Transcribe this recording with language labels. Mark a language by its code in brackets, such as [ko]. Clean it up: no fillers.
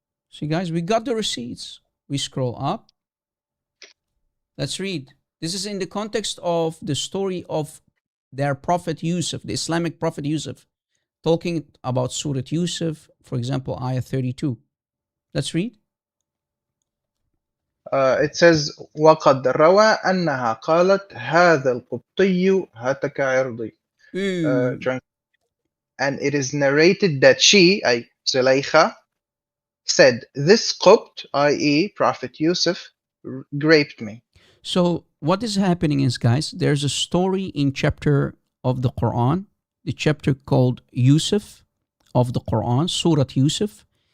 [en] See, guys, we got the receipts. We scroll up. Let's read. This is in the context of the story of their prophet Yusuf, the Islamic prophet Yusuf, talking about Surah Yusuf, for example, ayah 32. Let's read. It says, [ar] وَقَدْ رَوَى أَنَّهَا قَالَتْ هَذَا الْقُبْطِيُّ هَتَكَ عِرْضِي. [en] And it is narrated that she, Zulaykha, said, this Qubt, i.e. Prophet Yusuf, raped me. So what is happening is, guys, there's a story in chapter of the Quran, the chapter called Yusuf of the Quran, Surah Yusuf.